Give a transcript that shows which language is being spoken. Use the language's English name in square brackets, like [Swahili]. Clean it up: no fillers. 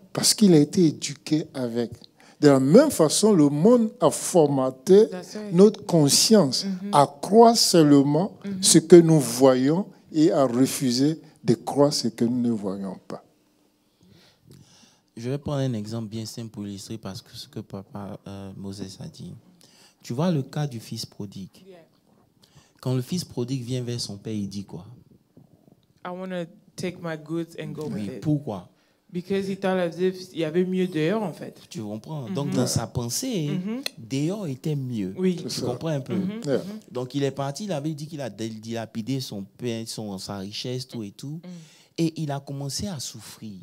[French] Parce qu'il a été éduqué avec. De la même façon, le monde a formaté notre conscience à croire seulement ce que nous voyons et à refuser de croire ce que nous ne voyons pas. Je vais prendre un exemple bien simple pour illustrer parce que ce que papa Moses a dit. Tu vois le cas du fils prodigue. Quand le fils prodigue vient vers son père, il dit quoi? [English] I want to take my goods and go with it. [French] Pourquoi? [English] Because he thought as if [French] il y avait mieux dehors en fait. Tu comprends? Donc dans sa pensée, dehors était mieux. Oui. Tu comprends un peu? [English] Yeah. [French] Donc il est parti, il avait dit qu'il a dilapidé son pain, sa richesse, tout et tout. Et il a commencé à souffrir.